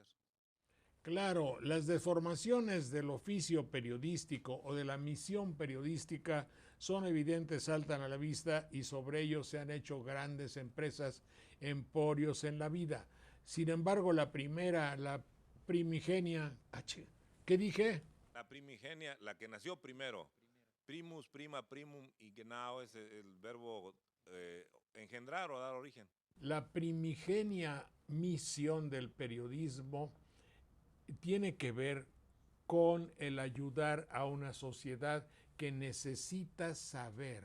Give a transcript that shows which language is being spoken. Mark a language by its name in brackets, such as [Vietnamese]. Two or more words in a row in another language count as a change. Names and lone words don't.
[Spanish] Claro, las deformaciones del oficio periodístico o de la misión periodística son evidentes, saltan a la vista y sobre ellos se han hecho grandes empresas, emporios en la vida. Sin embargo, la primigenia, ¿qué dije? La primigenia, la que nació primero, [Latin] primus, prima, primum [Spanish] y genau es el verbo engendrar o dar origen. La primigenia misión del periodismo tiene que ver con el ayudar a una sociedad que necesita saber.